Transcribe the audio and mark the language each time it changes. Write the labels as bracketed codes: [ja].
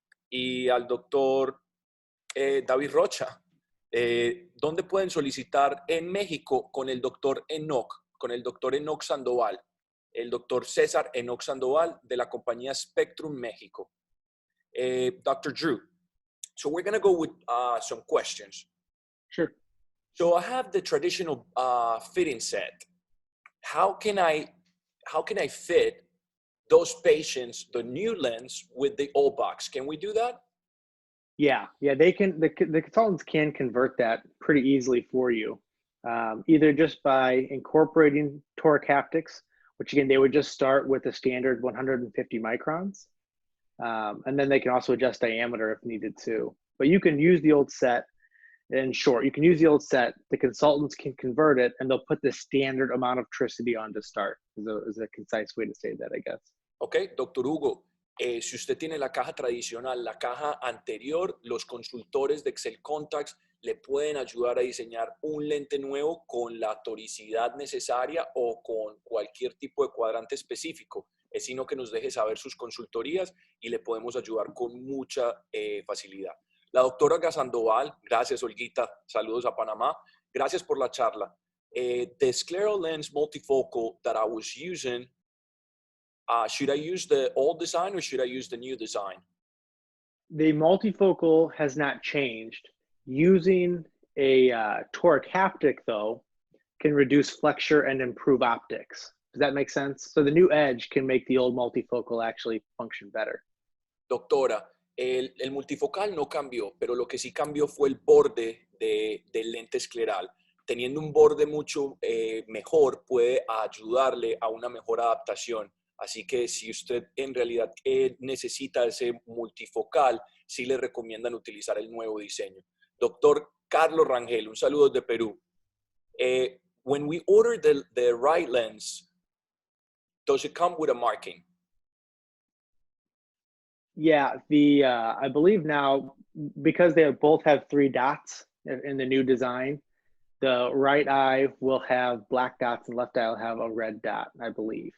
[es] Y al doctor David Rocha, ¿dónde pueden solicitar en México con el doctor Enoch Sandoval, el doctor César Enoch Sandoval de la compañía Spectrum México? [en] Dr. Drew, so we're going to go with some questions. Sure. So I have the traditional fitting set. how can I fit those patients, the new lens with the old box? Can we do that? Yeah, they can. The consultants can convert that pretty easily for you, either just by incorporating toric haptics, which again they would just start with the standard 150 microns, and then they can also adjust diameter if needed too. But you can use the old set. In short, you can use the old set. The consultants can convert it, and they'll put the standard amount of tricity on to start. Is a concise way to say that, I guess. [es] Ok, doctor Hugo, si usted tiene la caja tradicional, la caja anterior, los consultores de Excel Contacts le pueden ayudar a diseñar un lente nuevo con la toricidad necesaria o con cualquier tipo de cuadrante específico. Es sino que nos deje saber sus consultorías y le podemos ayudar con mucha facilidad. La doctora Sandoval, gracias Olguita, saludos a Panamá, gracias por la charla. [en] The scleral lens multifocal that I was using, should I use the old design or should I use the new design? The multifocal has not changed. Using a toric haptic, though, can reduce flexure and improve optics. Does that make sense? So the new edge can make the old multifocal actually function better. [es] Doctora, el multifocal no cambió, pero lo que sí cambió fue el borde del lente escleral. Teniendo un borde mucho mejor puede ayudarle a una mejor adaptación. Así que si usted en realidad necesita ese multifocal, sí le recomiendan utilizar el nuevo diseño. Doctor Carlos Rangel, un saludo de Perú. [en] When we order the right lens, does it come with a marking? Yeah, I believe now, because they both have 3 dots in the new design, the right eye will have black dots and left eye will have a red dot, I believe.